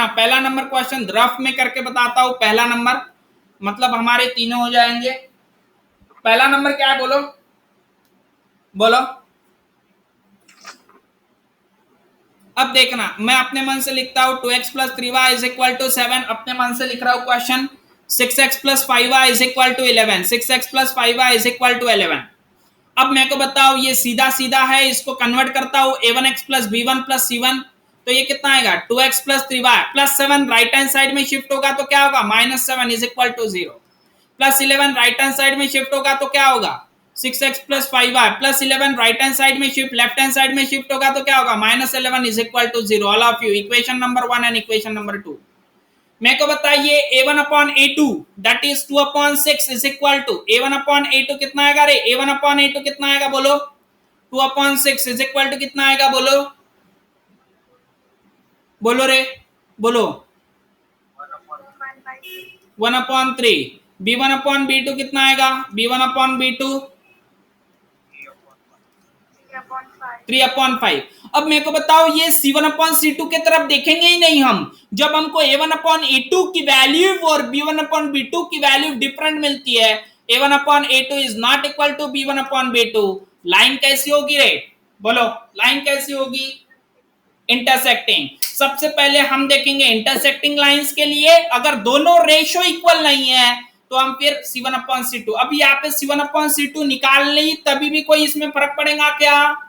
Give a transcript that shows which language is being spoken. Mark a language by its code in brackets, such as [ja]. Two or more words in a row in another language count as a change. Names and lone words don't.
[hi] पहला नंबर [en] question rough [hi] में करके बताता हूं। पहला नंबर मतलब हमारे तीनों हो जाएंगे। पहला नंबर क्या है? बोलो बोलो। अब देखना, मैं अपने मन से लिखता हूं 2x + 3y = 7, अपने मन से लिख रहा हूं क्वेश्चन। 6x + 5y = 11, 6x + 5y = 11। अब मेरे को बताओ ये सीधा सीधा है, इसको कन्वर्ट करता हूं a1x + b1 + c1, तो ये कितना आएगा? 2x + 3y + 7 [en] right hand side [hi] में शिफ्ट होगा तो क्या होगा? -7 = 0, +11 [en] right hand side [hi] में शिफ्ट होगा तो क्या होगा? 6x + 5y +11 [en] right hand side [hi] में शिफ्ट, [en] left hand side [hi] में शिफ्ट होगा तो क्या होगा? -11 = 0। [en] all of you equation number 1 and equation number 2. [hi] मेरे को बताइए [en] a1 upon a2 that is 2 upon 6 is equal to a1 upon a2 [hi] कितना आएगा रे? [en] a1 upon a2 [hi] कितना आएगा? बोलो। [en] 2 upon 6 is equal to [hi] कितना आएगा? बोलो बोलो रे, बोलो। [en] 1 upon 3. b1 upon b2 [hi] कितना आएगा? [en] b1 upon b2 3 upon 5. [hi] अब मेरे को बताओ ये [en] C1 upon C2 [hi] की तरफ देखेंगे ही नहीं हम, जब हमको [en] A1 upon A2 [hi] की वैल्यू और [en] B1 upon B2 [hi] की [en] value different [hi] मिलती है। [en] A1 upon A2 is not equal to B1 upon B2. [hi] लाइन कैसी होगी रे? बोलो लाइन कैसी होगी? इंटरसेक्टिंग। सबसे पहले हम देखेंगे [en] intersecting lines [hi] के लिए अगर दोनों [en] ratio equal [hi] नहीं है तो हम फिर [en] C1 upon C2. [hi] अब यहाँ पे [en] C1 upon C2 [hi] निकाल ली तभी भी कोई इसमें फर्क पड़ेगा क्या?